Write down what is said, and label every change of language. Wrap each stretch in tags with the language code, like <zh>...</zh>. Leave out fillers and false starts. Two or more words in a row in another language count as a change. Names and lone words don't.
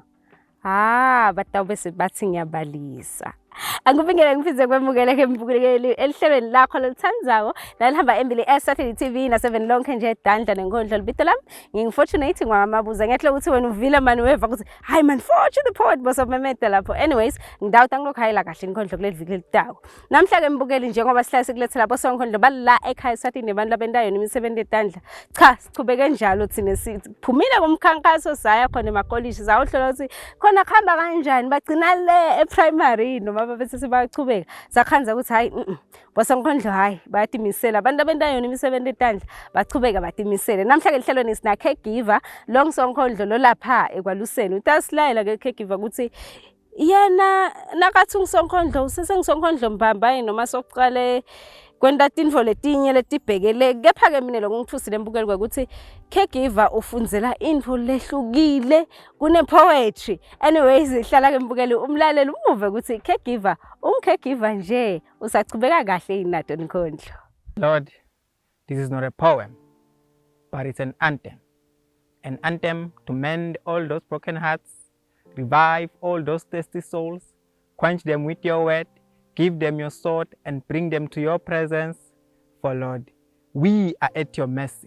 <ss>Batawube sebathi ngiyabalisa. Angibingelele ngifise kwemukele mbukeli elihlelweni lakho lolithandzako lalihamba embili eSathile TV na7 lonke nje tandla nenkondlo libito lami ngingifortunate ngwamabuza ngiyahle ukuthi wena uvile mani weva ukuthi hayi man fortune poet boso memete lapho. Anyways ngidawuta ngilokhayela kahle inkondlo kuleli viki litako namhla ke mbukeli njengoba sihlale sikulethela bosonkondlo bala ekhaya eSathile nebantu labentayo nemisebenzi etandla cha sichubeke njalo thina siphumile kumkhankaso saya khona emakolishi zawuhlola ukuthi khona khamba kanjani bagcina le eprimary noma bese sebachubeka sakhanza ukuthi hayi bosonkondlo hayi bayatimisela abantu abentayo nemisebenzi etandla bachubeka batimisele. Namhla ke lihlelweni sina caregiver long sonkondlo lo lapha ekwaluseni utasilayela ke caregiver ukuthi yena nakathi ngisonkondlo usesengisonkondlo mbamba noma sokuqale kwenta tintfo letinye letibhekele kepha ke mina lokungithusile mbukeli ukuthi caregiver ufundzela intfo lehlukile kune poetry. Anyways ihlala ke mbukeli umlaleli umuve ukuthi caregiver caregiver nje usachubeka kahle inato inkondlo.</ss> <en>Lord, this is not a poem, but it's an anthem. An anthem to mend all those broken hearts, revive all those thirsty souls, quench them with your word, give them your sword and bring them to your presence. For Lord, we are at your mercy.</en>